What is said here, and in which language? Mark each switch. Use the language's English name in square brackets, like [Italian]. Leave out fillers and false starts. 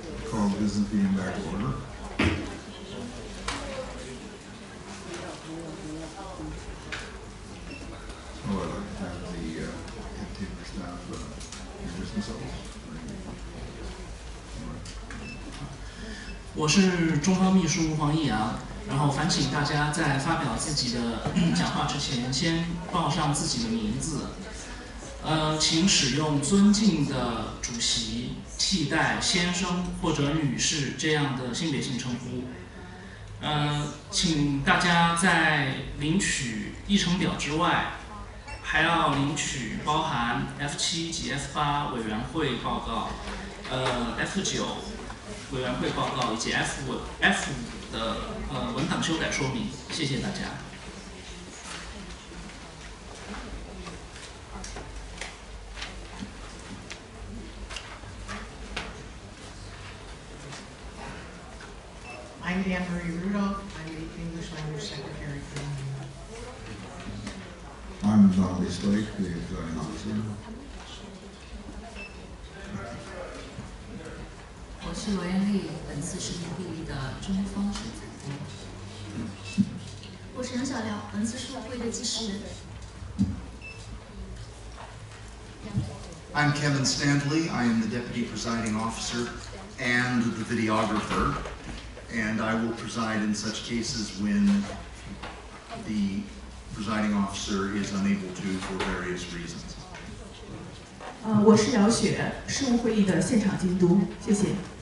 [English] Call the business meeting back to order. Oh, I'd like to have the head table staff introduce themselves. [Chinese] 我是中方秘书黄义阳，然后烦请大家在发表自己的讲话之前，先报上自己的名字。请使用尊敬的主席替代先生或者女士这样的性别性称呼。请大家在领取议程表之外，还要领取包含 F7 及 F8 委员会报告、F9 委员会报告以及 F5 的文档修改说明。谢谢大家。 [English] I'm Anne-Marie Rudolph. I'm the English Language Secretary for the meeting. I'm Donald Eastlake, the presiding officer. [Chinese] 我是罗艳丽，本次是会议的中方审裁官。我是杨小廖，本次是会议的计时人。 [English] I'm Kevin Standley. I am the deputy presiding officer and the videographer, and I will preside in such cases when the presiding officer is unable to for various reasons. [Chinese] 我是姚雪，事务会议的现场监督，谢谢。